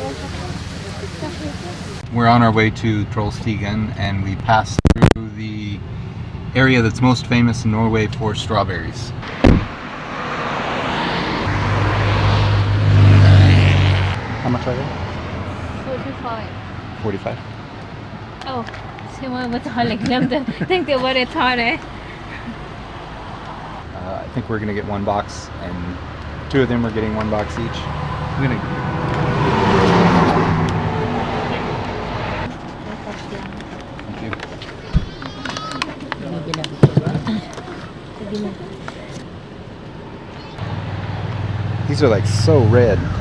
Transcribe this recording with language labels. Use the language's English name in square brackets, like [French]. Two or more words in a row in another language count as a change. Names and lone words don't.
[English] We're on our way to Trollstigen, and we pass through the area that's most famous in Norway for strawberries. How much are they? 45. 45? [Norwegian] Oh, så må jeg betale. Jeg glemte. Tenkte jeg bare tar det. [English] I think we're gonna get 1 box, and 2 of them are getting 1 box each. I'm gonna. Thank you. These are like so red.